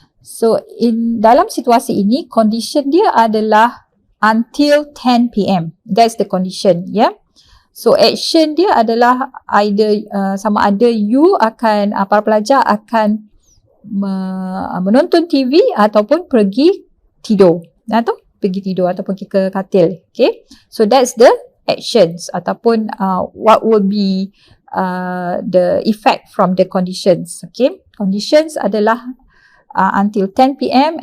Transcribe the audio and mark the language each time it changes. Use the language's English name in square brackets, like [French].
[Malay] So dalam situasi ini condition dia adalah [English] until 10 p.m. That's the condition, So [Malay] action dia adalah either sama ada you akan para pelajar akan menonton TV ataupun pergi tidur ataupun ke katil. [English] Okay. So that's the actions ataupun what will be the effect from the conditions. Okay. [Malay] Conditions adalah [English] until 10 p.m.